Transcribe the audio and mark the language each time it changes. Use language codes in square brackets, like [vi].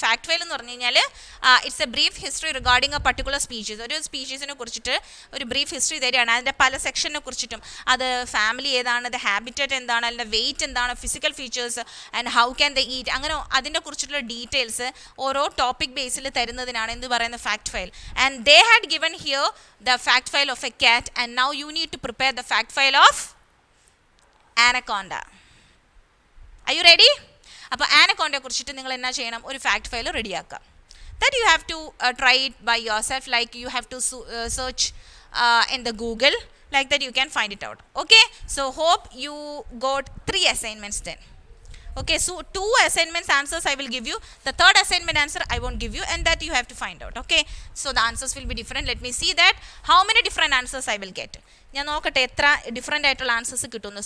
[ml] Fact file എന്ന് പറഞ്ഞു കഴിഞ്ഞാൽ [en] It's a brief history regarding a particular species. [ml] ഒരു സ്പീഷീസിനെ കുറിച്ചിട്ട് ഒരു ബ്രീഫ് ഹിസ്റ്ററി തരികയാണ്, അതിൻ്റെ പല സെക്ഷനെ കുറിച്ചിട്ടും. അത് ഫാമിലി ഏതാണ്, അത് ഹാബിറ്ററ്റ് എന്താണ്, അതിൻ്റെ വെയിറ്റ് എന്താണ്, physical features and [en] how can the eat, [ml] അങ്ങനെ അതിനെ കുറിച്ചിട്ടുള്ള ഡീറ്റെയിൽസ് ഓരോ ടോപ്പിക് ബേസിൽ തരുന്നതിനാണ് എന്ത് പറയുന്ന fact file. [en] And they had given here the fact file of a cat, and now you need to prepare the fact file of anaconda. Are you ready? [ml] അപ്പോൾ ആനക്കോണ്ടയെ കുറിച്ചിട്ട് നിങ്ങൾ എന്നാ ചെയ്യണം, ഒരു fact file റെഡിയാക്കുക. [en] That you have to try it by yourself, like you have to search in the Google, like that you can find it out. Okay, so hope you got 3 assignments then. Okay, so 2 assignments answers I will give you. The third assignment answer I won't give you, and that you have to find out. Okay, so the answers will be different. Let me see that how many different answers I will get. [ml] ഞാൻ നോക്കട്ടെ എത്ര different ആയിട്ടുള്ള answers കിട്ടുന്നു.